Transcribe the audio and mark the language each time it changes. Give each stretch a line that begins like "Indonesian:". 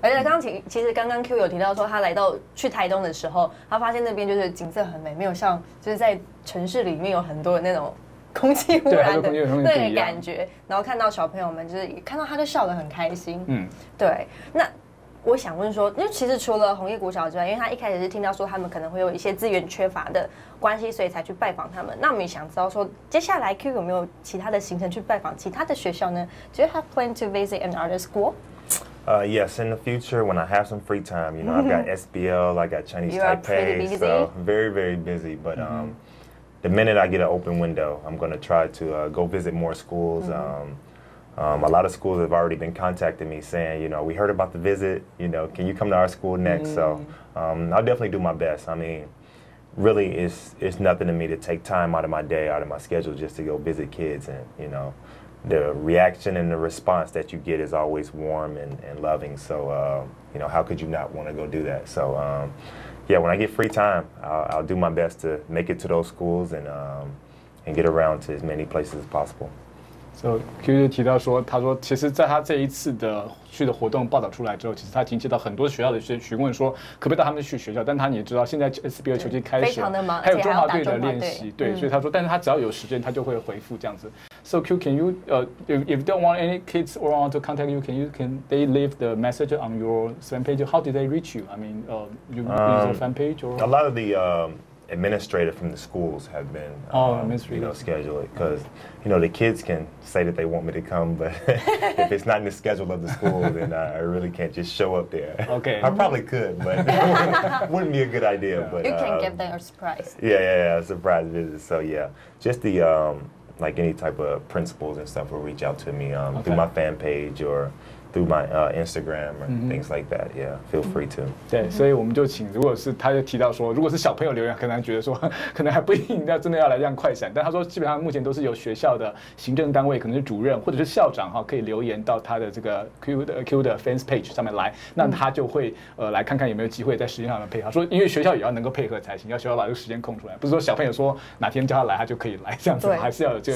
Chinese: 而且其实刚刚 Q 有提到说，他去台东的时候，他发现那边就是景色很美，没有像就是在城市里面有很多的那种空气污染的那个感觉，然后看到小朋友们就是看到他就笑得很开心。对。那我想问说，因为其实除了弘毅国小之外，因为他一开始是听到说他们可能会有一些资源缺乏的关系，所以才去拜访他们。那我们也想知道说，接下来 Q 有没有其他的行程去拜访其他的学校呢？
English: Do you have plan to visit another school? Yes, in the future, when I have some free time, I've got SBL, I got Chinese Taipei, so very, very busy. But the minute I get an open window, I'm going to try to go visit more schools. A lot of schools have already been contacting me saying, we heard about the visit, can you come to our school next? So I'll definitely do my best. I mean, really, it's nothing to me to take time out of my day, out of my schedule, just to go visit kids. And, the reaction and the response that you get is always warm and loving. So, how could you not want to go do that? So, when I get free time, I'll do my best to make it to those schools and get around to as many places as possible.
Chinese: So Q 就提到说，他说其实在他这一次的去的活动报道出来之后，其实他已经接到很多学校的询问说，可不可以带他们去学校？但他也知道现在 SBL 球季开始，还有中华队的练习，对，所以他说，但是他只要有时间，他就会回复这样子。
English: So Q, can you if you don't want any kids around to contact you, can they leave the message on your fan page? How did they reach you? I mean, you use your fan page or? A lot of the administrator from the schools have been scheduled because the kids can say that they want me to come, but if it's not in the schedule of the school, then I really can't just show up there. Okay. I probably could, but it wouldn't be a good idea. But you can give them a surprise. Yeah, a surprise visit. So just the like any type of principals and stuff will reach out to me through my fan page or through my Instagram or things like that. Yeah, feel free to.
Chinese: 对，所以我们就请，如果是他就提到说，如果是小朋友留言，可能觉得说，可能还不一定真的要来这样快闪。但他说，基本上目前都是由学校的行政单位，可能是主任或者是校长可以留言到他的这个 Q 的 fans page 上面来，那他就会来看看有没有机会在时间上面配合。说，因为学校也要能够配合才行，要学校把这个时间空出来，不是说小朋友说哪天叫他来他就可以来这样子，还是要有这个。